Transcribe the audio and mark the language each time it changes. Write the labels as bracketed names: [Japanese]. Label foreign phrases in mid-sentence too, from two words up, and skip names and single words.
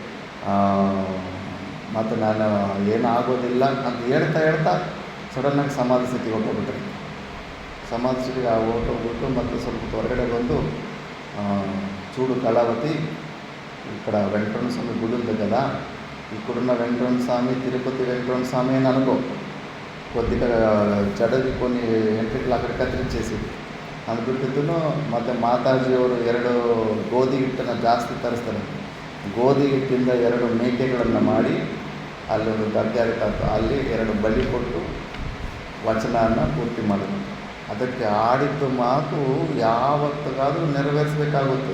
[Kannada] ಮತ್ತು ನಾನು ಏನೂ ಆಗೋದಿಲ್ಲ ಅಂತ ಹೇಳ್ತಾ ಸಡನ್ನಾಗಿ ಸಮಾಧಿ ಸ್ಥಿತಿಗೆ ಹೊರಟೋಗ್ಬಿಟ್ರೆ. ಸಮಾಧಿ ಸ್ಥಿತಿಗೆ ಹೊರಟೋಗ್ಬಿಟ್ಟು ಮತ್ತು ಸ್ವಲ್ಪ ಹೊರಗಡೆ ಬಂದು [Telugu] చూడు కలావతి ఈ కడె వెంకటరమణ స్వామి గుడి ఉంటుందికదా, ఇక్కడున్న వెంకటరమణ స్వామి తిరుపతి వెంకటరమణ స్వామి అని అనుకో. కొద్దిగా జడకి కొన్ని ఎంట్రీలు అక్కడ [Kannada] ಕತ್ತರಿಸಿ ಅಂದ್ಬಿಟ್ಟಿದ್ದು. ಮತ್ತು ಮಾತಾಜಿಯವರು 2 ಗೋಧಿ ಹಿಟ್ಟನ್ನು ಜಾಸ್ತಿ ತರಿಸ್ತಾರೆ. ಗೋಧಿ ಹಿಟ್ಟಿಂದ 2 ಮೇಕೆಗಳನ್ನು ಮಾಡಿ ಅಲ್ಲೊಂದು ದರ್ಗಾ ಇರ್ತಂತ, ಅಲ್ಲಿ 2 ಬಲಿ ಕೊಟ್ಟು ವಚನವನ್ನು ಪೂರ್ತಿ ಮಾಡೋದು. ಅದಕ್ಕೆ ಆಡಿದ್ದು ಮಾತು ಯಾವತ್ತಿಗಾದರೂ ನೆರವೇರಿಸಬೇಕಾಗುತ್ತೆ.